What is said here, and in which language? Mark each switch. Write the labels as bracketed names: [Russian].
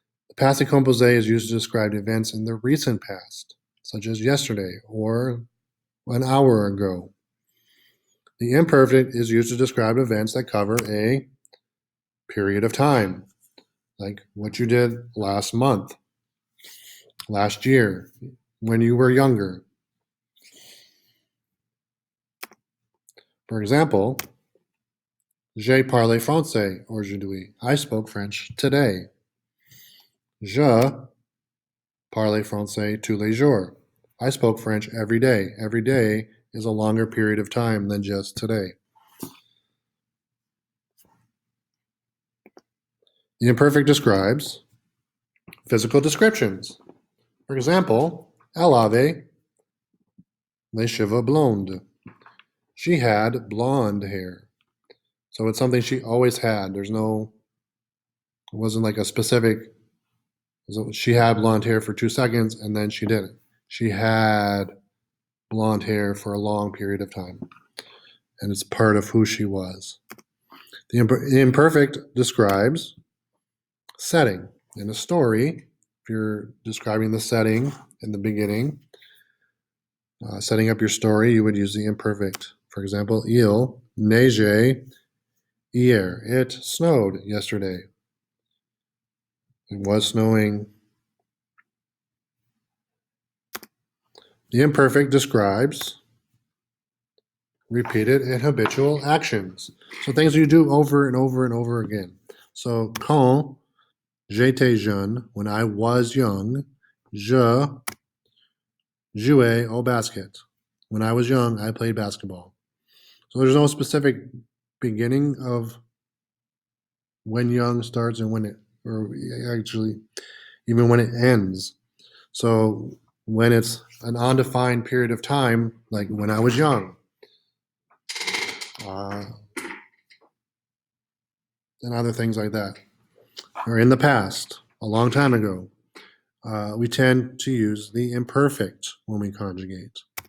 [English] The passe composé is used to describe events in the recent past, such as yesterday or an hour ago. The imperfect is used to describe events that cover a period of time, like what you did last month, last year, when you were younger. For example, [French] j'ai parlé français aujourd'hui. [English] I spoke French today. [French] Je parle français tous les jours. [English] I spoke French every day. Every day is a longer period of time than just today. The imperfect describes physical descriptions. For example, [French] elle avait les cheveux blondes. [English] She had blonde hair. So it's something she always had. It wasn't like a specific, she had blonde hair for 2 seconds and then she didn't. She had blonde hair for a long period of time. And it's part of who she was. The imperfect describes setting. In a story, if you're describing the setting in the beginning, setting up your story, you would use the imperfect. For example, [French] il neigeait hier. [English] It snowed yesterday. It was snowing. The imperfect describes repeated and habitual actions. So things you do over and over and over again. So [French] quand j'étais jeune, [English] when I was young, [French] je jouais au basket. [English] When I was young, I played basketball. So there's no specific beginning of when young starts and when it, or actually, even when it ends. So when it's an undefined period of time, like when I was young, and other things like that, or in the past, a long time ago, we tend to use the imperfect when we conjugate.